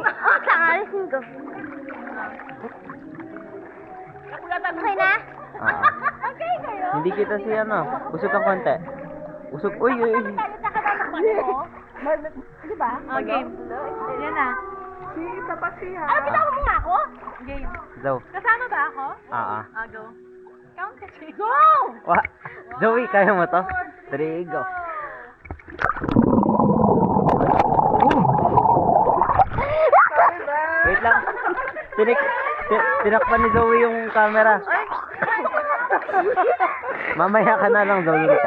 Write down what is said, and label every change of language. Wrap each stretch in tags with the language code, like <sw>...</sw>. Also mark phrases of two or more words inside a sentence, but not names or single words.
<tl>Alisin ko. Okay na? Ah. Okay kayo. Hindi kita si ano. Usog kang konti. Usog. Uy, uy, uy. Di ba? Oh, game. Yan na. Ano, pinako mo nga ako? Game. Zo. Kasama ba ako? Ah, ah. Go. Count ka, Jay. Go! Wa. Zoe, kaya mo to? 3, go. Wait lang. Tinakpan ni Zoe yung camera. Mamaya ka na lang, Zoe ka.</tl>